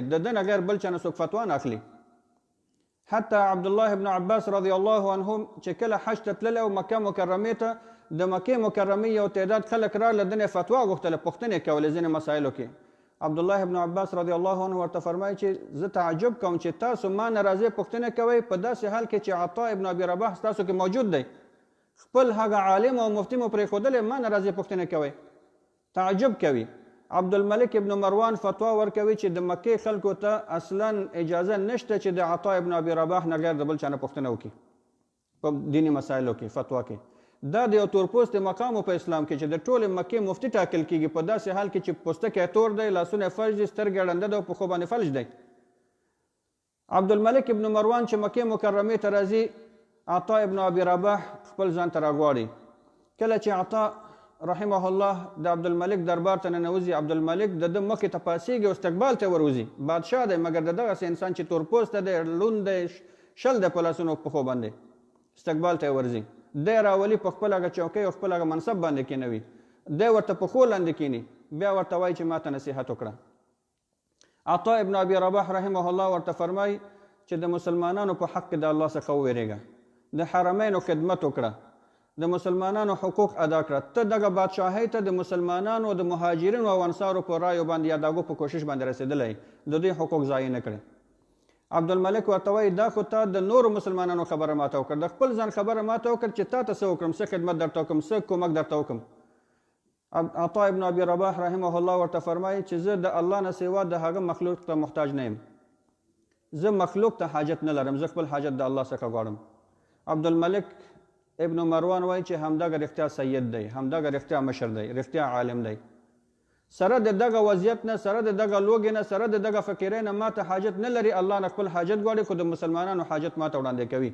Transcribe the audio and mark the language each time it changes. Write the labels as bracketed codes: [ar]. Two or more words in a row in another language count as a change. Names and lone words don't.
[ps] د ده نه غیر بل چا نه څوک فتوا نه اخلي. حتی عبدالله ابن عباس [ar] رضی الله عنهم [ps] چې کله حج ته تللی او مکه مکرمې ته، د مکې مکرمې یو تعداد خلک راغله، د نه فتوا غوښتله، پوښتنې کولې ځینې مسایلو کې. عبدالله ابن عباس [ar] رضی الله عنه [ps] ورته فرمایي چې زه تعجب کوم چې تاسو ما نه راځئ پوښتنه کوئ، په داسې حال کې چې عطاء ابن ابي رباح تاسو کې موجود دی، خپل هغه عالم او مفتي مو پرېښودلی، ما نه راځئ پوښتنه کوئ. تعجب کوي. عبدالملک ابن مروان فتوا ورکوي چې د مکې خلکو ته اصلا اجازه نشته چې د عطاء ابن ابي رباح نه غیر د بل چا نه پوښتنه وکړي په دیني مسایلو کې، فتوا کې. دا د یو تورپوستې مقام په اسلام کې چې د ټولې مکې مفتي ټاکل کېږي، په داسې حال کې چې پوستکی تور دی، لاسونه فلج دي، سترګې ړنده ده او پښو باندې فلج دی. عبدالملک ابن مروان چې مکې مکرمې ته راځي، عطاء ابن ابي رباح خپل ځان ته راغواړي. کله چې عطاء [ar] رحمه الله [ps] د عبدالملک دربار ته ننوځي، عبدالملک د ده مخې ته پاڅېږي او استقبال ته وروځي. بادشاه دی، مګر د دغسې انسان چې تورپوسته دی، لوند دی، شل دی په لاسونو او پښو باندې، استقبال ته ورځي. دی راولي په خپل هغه چوکۍ او خپل هغه منصب باندې کېنوي، دی ورته پښو لاندې کېني، بیا ورته وایي چې ما ته نصیحت وکړه. عطاء ابن ابي رباح [ar] رحمه الله [ps] ورته فرمایي چې د مسلمانانو په حق کې د الله څخه وویرېږه، د حرمینو خدمت وکړه، د مسلمانانو حقوق ادا کړه. ته دغه بادشاهۍ ته د مسلمانانو د مهاجرینو او انصارو په رایو باندې یا دغو په کوشش باندې رسېدلی، د دوی حقوق ضایع نه کړي. عبدالملک ورته وایي دا خو تا د نورو مسلمانانو خبره ماته وکړه، د خپل ځان خبره ماته وکړه چې تا ته څه وکړم، څه خدمت درته وکړم، څه کومک درته وکړم. عطاء ابن ابي رباح [ar] رحمه الله [ps] ورته فرمایي چې زه د الله نه سوا د هغه مخلوق ته محتاج نه یم، زه مخلوق ته حاجت نه لرم، زه خپل حاجت د الله څخه غواړم. عبدالملک ابن مروان وایي چې همدغه رښتیا سید دی، همدغه رښتیا مشر دی، رښتیا عالم دی. سره د دغه وضعیت نه، سره د دغه لوږې نه، سره د دغه فقیرۍ نه ما ته حاجت نه لري، الله نه خپل حاجت غواړي، خو د مسلمانانو حاجت ما ته وړاندې کوي.